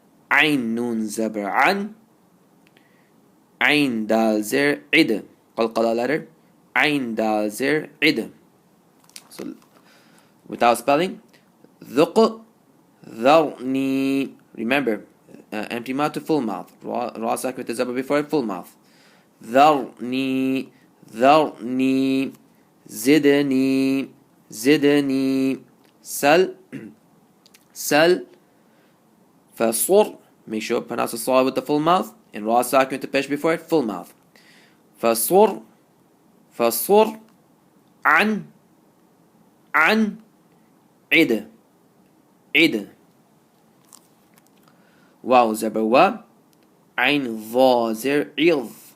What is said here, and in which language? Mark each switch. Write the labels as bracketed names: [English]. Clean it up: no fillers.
[Arabic] Ain nun zabr an. Ain dal zir id. [English] Qalqala letter. [Arabic] Ain dal zir id. [English] So without spelling. [Arabic] Dhuq, dharni. [English] Remember, empty mouth to full mouth. Ra sakin with the zabr before it, full mouth. [Arabic] ذرني ذرني زدني زدني سل سل فصر. [English] Make sure pronounce the saw with the full mouth, and ra sakin with the pesh before it, full mouth. [Arabic] فصر فصر عن عن عد عد. واو زبر و. عين ظا زر عظ.